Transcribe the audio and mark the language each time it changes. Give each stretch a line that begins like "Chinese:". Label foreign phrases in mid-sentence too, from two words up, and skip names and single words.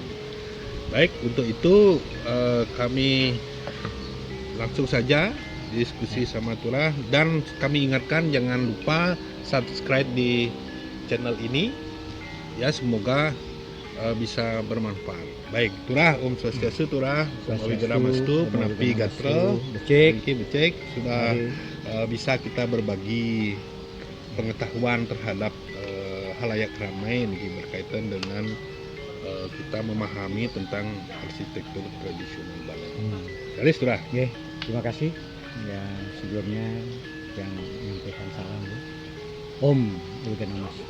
Indonesian: Baik, untuk itu kami langsung saja diskusi sama Turah, dan kami ingatkan jangan lupa subscribe di channel ini ya, semoga bisa bermanfaat. Baik, Turah, Om Swastiastu, Turah, Om Awigena Mastu,
Balinese: Penapi Gatra,
Indonesian: Becek, sudah bisa kita berbagi pengetahuan terhadap halayak ramai ini berkaitan dengan kita memahami tentang arsitektur tradisional Bali. Jadi, Turah. Oke, terima kasih. Ya, sebelumnya yang menyampaikan salam Om Awigena Mastu.